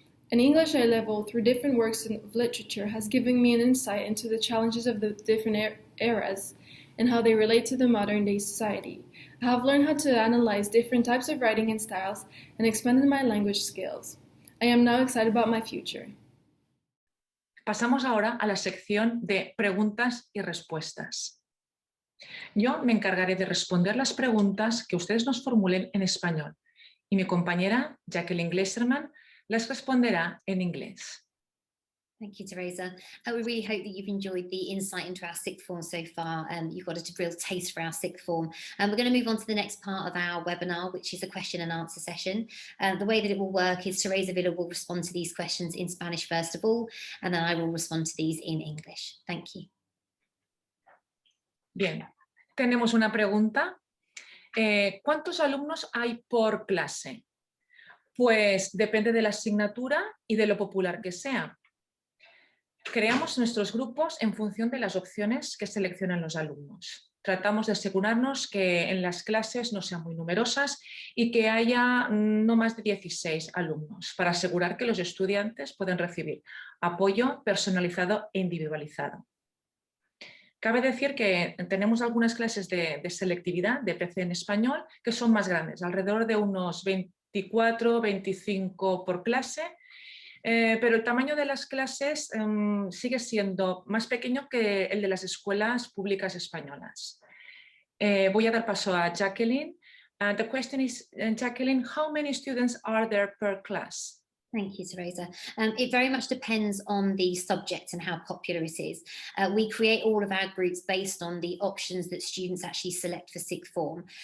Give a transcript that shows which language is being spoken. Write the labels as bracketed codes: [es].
[en] An English A-level through different works of literature has given me an insight into the challenges of the different eras and how they relate to the modern-day society. I have learned how to analyze different types of writing and styles and expanded my language skills. I am now excited about my future. [es] Pasamos ahora a la sección de preguntas y respuestas. Yo me encargaré de responder las preguntas que ustedes nos formulen en español y mi compañera Jacqueline Gleiserman las responderá en inglés. [en] Thank you, Teresa. We really hope that you've enjoyed the insight into our sixth form so far. You've got a real taste for our sixth form. We're going to move on to the next part of our webinar, which is a question and answer session. The way that it will work is Teresa Villa will respond to these questions in Spanish first of all, and then I will respond to these in English. Thank you. [es] Bien, tenemos una pregunta. ¿Cuántos alumnos hay por clase? Pues depende de la asignatura y de lo popular que sea. Creamos nuestros grupos en función de las opciones que seleccionan los alumnos. Tratamos de asegurarnos que en las clases no sean muy numerosas y que haya no más de 16 alumnos para asegurar que los estudiantes puedan recibir apoyo personalizado e individualizado. Cabe decir que tenemos algunas clases de selectividad de PC en español que son más grandes, alrededor de unos 24, 25 por clase, pero el tamaño de las clases sigue siendo más pequeño que el de las escuelas públicas españolas. Voy a dar paso a Jacqueline. [en] The question is, Jacqueline, how many students are there per class? Thank you, Teresa. It very much depends on the subject and how popular it is. We create all of our groups based on the options that students actually select for sixth form.